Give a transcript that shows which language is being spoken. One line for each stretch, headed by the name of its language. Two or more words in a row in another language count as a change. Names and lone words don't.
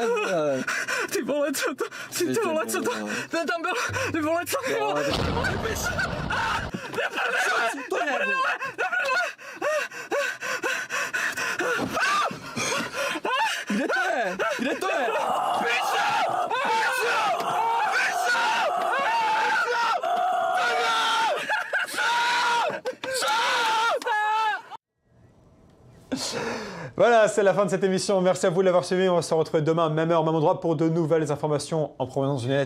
Czech: Ty vole, co to? Ty vole, co to? Ten tam byl, ty vole, co ty vole? Co to je? Kde to je? Kde to je?
French: Voilà, c'est la fin de cette émission. Merci à vous de l'avoir suivi. On va se retrouver demain, même heure, même endroit, pour de nouvelles informations en provenance du net.